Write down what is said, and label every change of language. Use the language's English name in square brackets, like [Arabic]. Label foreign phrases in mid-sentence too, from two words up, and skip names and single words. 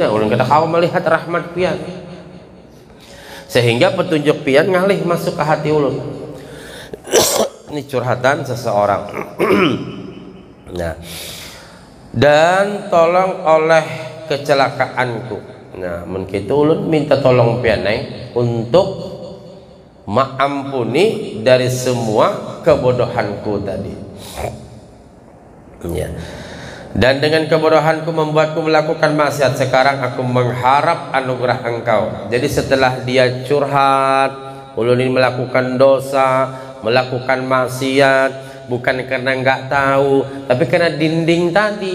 [Banjar] Ulun kata kau melihat rahmat pian. Sehingga petunjuk pian ngalih masuk ke hati ulun. [Indonesian] Ini curhatan seseorang. Nah, dan tolong oleh kecelakaanku. Nah, mungkin itu ulun minta tolong pian untuk mengampuni dari semua kebodohanku tadi. Ya. Dan dengan kebodohanku membuatku melakukan maksiat. Sekarang aku mengharap anugerah Engkau. Jadi setelah dia curhat, ulun ini melakukan dosa, melakukan maksiat, bukan karena enggak tahu, tapi karena dinding tadi.